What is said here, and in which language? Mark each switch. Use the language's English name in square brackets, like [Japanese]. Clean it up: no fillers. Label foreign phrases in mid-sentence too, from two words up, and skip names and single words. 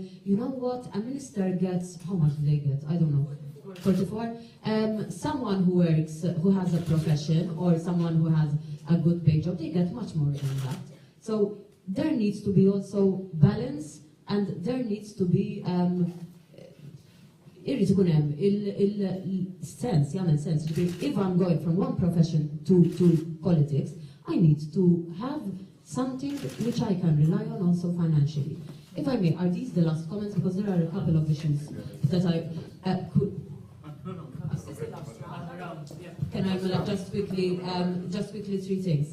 [English] You know what, a minister gets, how much do they get? I don't know. 44. Someone who works, who has a profession, or someone who has a good paid job, they get much more than that. So there needs to be also balance, and there needs to be [Maltese] irrid ikun hemm il-sens, jagħmel sens. [English] If I'm going from one profession to politics, I need to have something which I can rely on also financially. If I may, are these the last comments? Because there are a couple of issues that I could... Can I just quickly 3 things?